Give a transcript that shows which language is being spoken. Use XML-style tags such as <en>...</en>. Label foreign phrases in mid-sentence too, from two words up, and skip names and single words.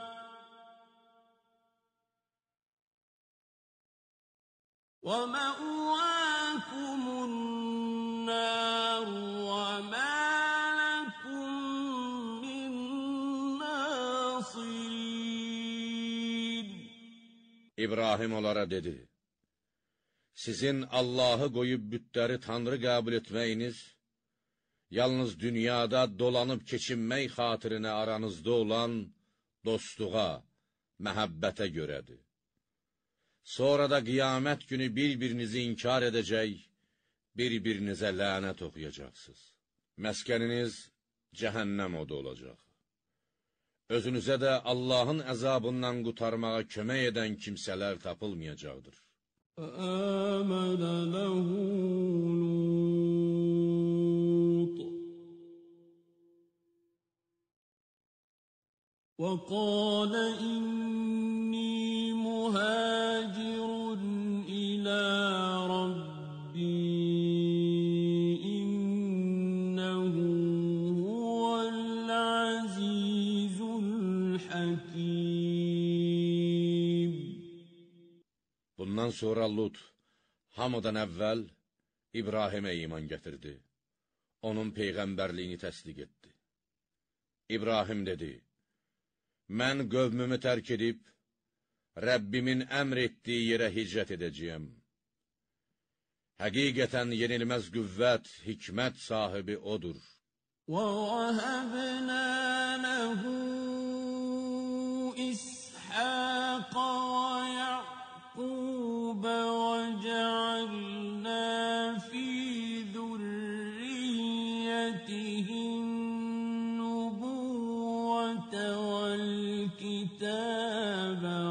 <ar>وَمَا لَكُم مِّن نَّاصِرِينَ.</ar> <az>İbrahim onlara dedi, sizin Allahı qoyub bütləri tanrı qəbul etməyiniz, yalnız dünyada dolanıb keçinmək xatirinə aranızda olan dostluğa, məhəbbətə görədir. Sonra da qiyamət günü bir-birinizi inkar edəcək, bir-birinizə lənət oxuyacaqsınız. Məskəniniz cəhənnəm odu olacaq. Özünüzə də Allahın əzabından qurtarmağa kömək edən kimsələr tapılmayacaqdır.</az> <ar>فآمن له لوط وقال إني مهاجر إلى ربي إنه هو العزيز الحكيم.</ar> <az>Bundan sonra Lut, hamıdan əvvəl İbrahimə iman gətirdi. Onun peyğəmbərliyini təsdiq etdi. İbrahim dedi, mən qövmümü tərk edib, Rəbbimin əmr etdiyi yerə hicrət edəcəyəm. Həqiqətən yenilməz qüvvət, hikmət sahibi odur.</az> <ar>وَوَهَبْنَا لَهُ إِسْحَاقَ وَيَعْقُوبَ وَجَعَلْنَا فِي ذُرِّيَّتِهِ النُّبُوَّةَ وَالْكِتَابَ</ar>